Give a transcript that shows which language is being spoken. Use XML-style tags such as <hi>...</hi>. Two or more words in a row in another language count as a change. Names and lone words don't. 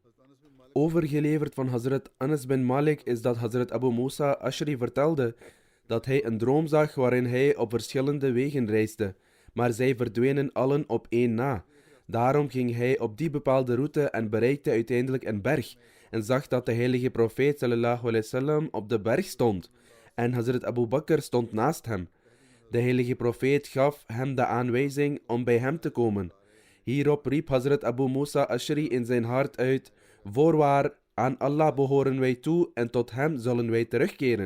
<nl>Overgeleverd van Hazrat Anas bin Malik is dat Hazrat Abu Musa Ash'ari vertelde dat hij een droom zag waarin hij op verschillende wegen reisde, maar zij verdwenen allen op één na. Daarom ging hij op die bepaalde route en bereikte uiteindelijk een berg en zag dat de heilige profeet</nl> <ar>صلى الله عليه وسلم</ar> <nl>op de berg stond en Hazrat Abu Bakr stond naast hem. De heilige profeet gaf hem de aanwijzing om bij hem te komen. Hierop riep Hazrat Abu Musa Ash'ari in zijn hart uit: voorwaar, aan Allah behoren wij toe en tot hem zullen wij terugkeren.</nl>